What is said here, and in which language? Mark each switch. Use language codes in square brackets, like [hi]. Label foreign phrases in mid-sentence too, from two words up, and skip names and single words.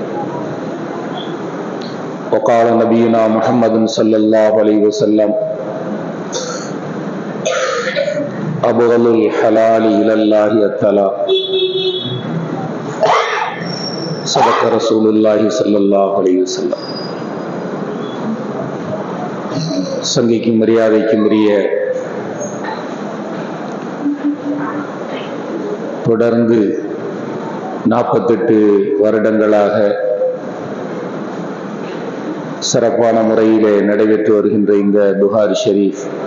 [ar] وقال نبينا محمد صلى الله عليه وسلم: أبغض الحلال إلى الله الطلاق. صدق رسول الله صلى الله عليه وسلم. [ta] சங்கைக்கும் மரியாதைக்கும் உரிய தொடர்ந்து 48 வருடங்களாக சிறப்பான முறையிலே நடைபெற்று வருகின்ற இந்த புகாரி ஷரீஃப்